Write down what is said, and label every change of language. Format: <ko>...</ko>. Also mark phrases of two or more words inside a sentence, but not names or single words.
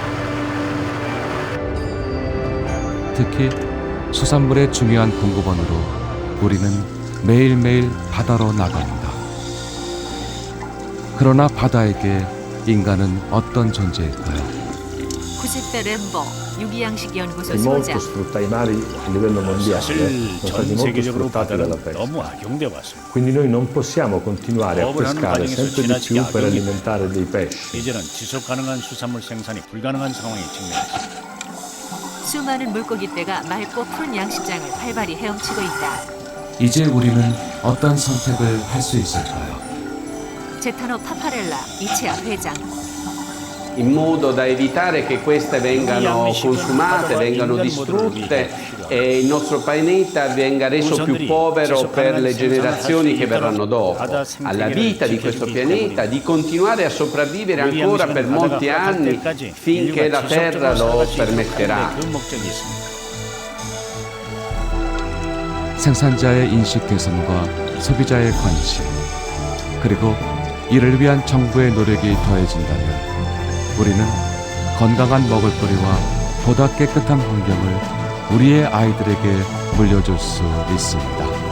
<ko>특히 수산물의 중요한 공급원으로 우리는 매일매일 바다로 나갑니다. 그러나 바다에게 인간은 어떤 존재일까요? 90대 램보 유기양식 연구소</ko> <it>molto</it> <ko>소장.</ko> <it>sfrutta i mari a livello mondiale,</it> <ko>사실</ko> <it>sono stati</it> <ko>전</ko> <it>molto</it> <ko>세계적으로</ko> <it>sfruttati dalla</it> <ko>바다는</ko> <it>pesca.</it> <ko>너무 악용돼 왔습니다.</ko> <it>Quindi noi non possiamo continuare a</it> <ko>어업을 하는</ko> <it>pescare</it> <ko>과정에서</ko> <it>sempre di</it> <ko>지나치게</ko> <it>più per</it> <ko>악용이</ko> <it>alimentare dei pesci.</it> <ko>이제는 지속 가능한 수산물 생산이 불가능한 상황에 직면했습니다. 수많은 물고기떼가 맑고 푸른 양식장을 활발히 헤엄치고 있다. 이제 우리는 어떤 선택을 할 수 있을까요? 제타노 파파렐라 이체아 회장.</ko> <it>in modo da evitare che queste vengano consumate, vengano distrutte e il nostro pianeta venga reso più povero per le generazioni che verranno dopo. Alla vita di questo pianeta di continuare a sopravvivere ancora per molti anni finché la Terra lo permetterà.</it> <ko>생산자의 인식 개선과 소비자의 관심, 그리고 이를 위한 정부의 노력이 더해진다면 우리는 건강한 먹을거리와 보다 깨끗한 환경을 우리의 아이들에게 물려줄 수 있습니다.</ko>